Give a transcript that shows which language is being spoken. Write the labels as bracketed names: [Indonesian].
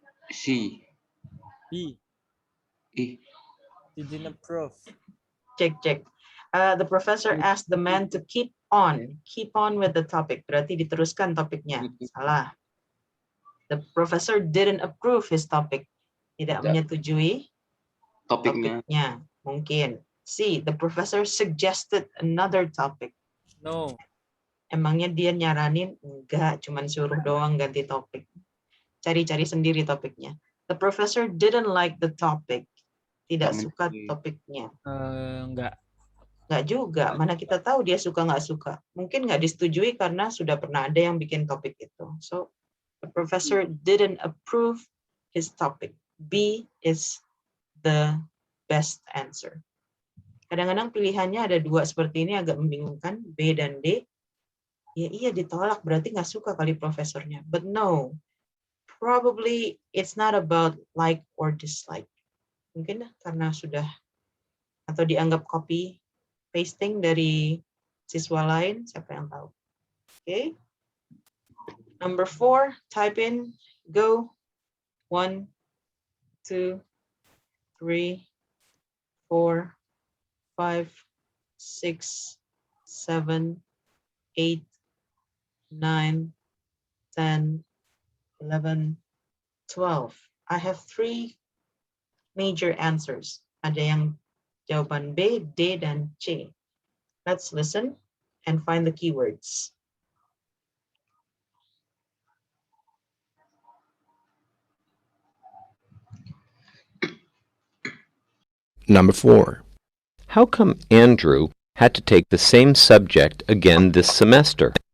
[English] C. B. E. Didn't approve. Check. The professor asked the man to keep on with the topic. [Indonesian] Berarti diteruskan topiknya. Salah. [English] The professor didn't approve his topic. [Indonesian] Tidak menyetujui topiknya. Mungkin. [English] C, the professor suggested another topic. No. [Indonesian] Emangnya dia nyaranin? Enggak, cuman suruh doang ganti topik. Cari-cari sendiri topiknya. [English] The professor didn't like the topic. [Indonesian] Tidak suka topiknya. Enggak. Enggak juga. Mana kita tahu dia suka nggak suka. Mungkin nggak disetujui karena sudah pernah ada yang bikin topik itu. [English] So, the professor didn't approve his topic. B is the best answer. [Indonesian] Kadang-kadang pilihannya ada dua seperti ini agak membingungkan, B dan D. Ya iya ditolak, berarti nggak suka kali profesornya. [English] But no, probably it's not about like or dislike. [Indonesian] Mungkin karena sudah atau dianggap copy pasting dari siswa lain, siapa yang tahu. [English] Okay. Number 4, type in, go. 1, 2, 3, 4, 5, 6, 7, 8, 9, 10, 11, 12. I have 3 major answers. [Indonesian] Ada yang jawaban B, D, dan C. [English] Let's listen and find the keywords. Number 4. How come Andrew had to take the same subject again this semester?